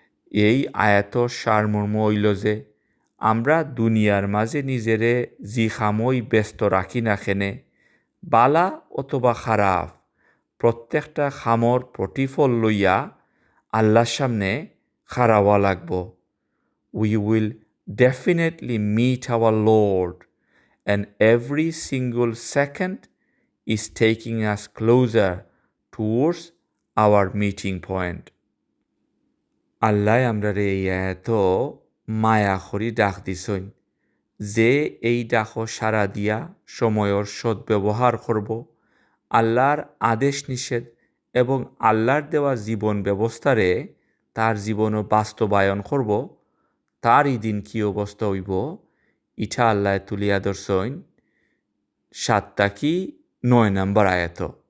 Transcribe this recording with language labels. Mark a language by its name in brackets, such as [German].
[Sylheti] এই আয়াতর সারমর্ম হইল যে আমরা দুনিয়ার মাঝে নিজেরে জি খামই ব্যস্ত রাখি না খেনে বালা অথবা খারাপ প্রত্যেকটা খামর প্রতিফল লইয়া আল্লাহর সামনে খাড়াওয়া লাগব। [English] We will definitely meet our Lord, and every single second is taking us closer towards our meeting point. [Sylheti] আল্লাহ আমরারে এই আয়াত মায়া করি ডাক দিছইন যে এই ডাক সারা দিয়া সময়ের সদ্ব্যবহার করব, আল্লাহর আদেশ নিষেধ এবং আল্লাহর দেওয়া জীবন ব্যবস্থারে তার জীবনও বাস্তবায়ন করব, তারই দিন কি অবস্থা হইব ইটা আল্লাহ তুলিয়া ধরছইন 7 থাকি 9 নম্বর আয়াত।